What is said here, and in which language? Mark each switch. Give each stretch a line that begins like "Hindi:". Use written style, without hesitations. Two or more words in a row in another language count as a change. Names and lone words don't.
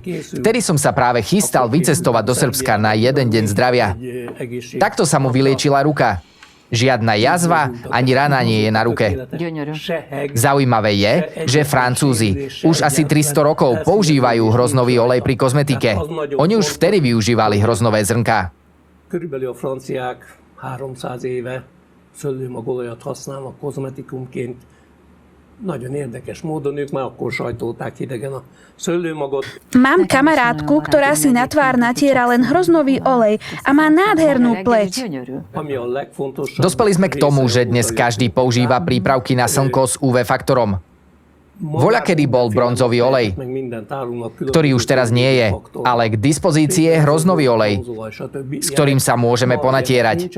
Slovak: Vtedy som sa práve chystal vycestovať do Srbska na 1 deň zdravia. Takto sa mu vyliečila ruka. Žiadna jazva ani rana nie je na ruke. Zaujímavé je, že Francúzi už asi 300 rokov používajú hroznový olej pri kozmetike. Oni už vtedy využívali hroznové zrnká.
Hungarian: Körülbelül a franciák 300 éve szőlőmagolajat használnak kozmetikumként. Nagyon érdekes módon, ők már akkor sajtolták hidegen a szőlőmagot.
Slovak: Mám kamarátku, ktorá si na tvár natiera len hroznový olej a má nádhernú pleť. Dospeli sme k tomu, že dnes každý používa prípravky na slnko s UV faktorom. Voľakedy bol bronzový olej, ktorý už teraz nie je, ale k dispozícii je hroznový olej, s ktorým sa môžeme ponatierať.